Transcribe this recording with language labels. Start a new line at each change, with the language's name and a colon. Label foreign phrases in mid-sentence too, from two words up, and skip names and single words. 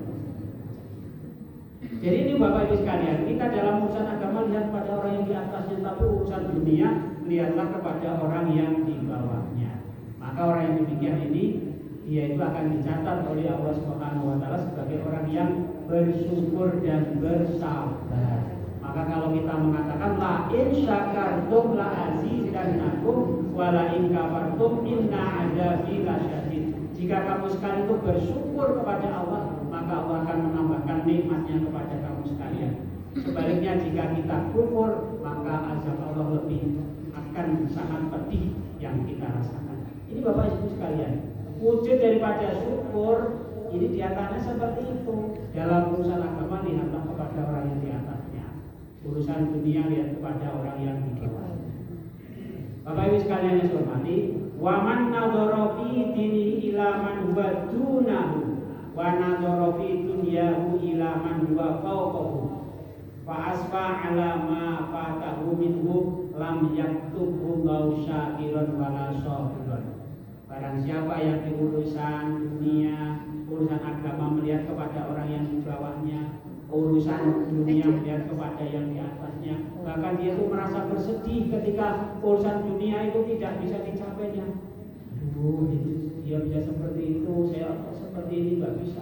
Indonesian: Jadi ini Bapak Ibu sekalian, kita dalam urusan agama lihat pada orang yang di atasnya, tapi urusan dunia lihatlah kepada orang yang di bawahnya. Maka orang yang demikian ini dia itu akan dicatat oleh Allah
Arabic: سبحانه وتعالى
Indonesian: sebagai orang yang bersyukur dan bersabar. Maka kalau kita mengatakan
Arabic: لئن شكرتم لأزيدنكم ولئن كفرتم إن عذابي لشديد.
Indonesian: Jika kamu sekalian itu bersyukur kepada Allah, maka Allah akan menambahkan nikmatnya kepada kamu sekalian. Sebaliknya jika kita kufur, maka azab Allah lebih akan sangat pedih yang kita rasakan. Ini Bapak Ibu sekalian, wujud daripada syukur ini diantaranya seperti itu. Dalam urusan agama lihatlah kepada orang yang di atasnya. Urusan dunia lihat kepada orang yang di bawah. Bapak Ibu sekalian yang saya hormati,
Arabic: ومن نظر في دينه إلى من هو دونه ونظر في دنياه إلى من هو فوقه فأسف على ما فاته منه لم يكتبه لو شاكرا ولا صابرا.
Indonesian: Barang siapa yang di urusan dunia, urusan agama melihat kepada orang yang di bawahnya, urusan dunia melihat kepada yang di atasnya. Bahkan dia itu merasa bersedih ketika urusan dunia itu tidak bisa dicapainya. Dia bisa seperti itu, saya seperti ini nggak bisa.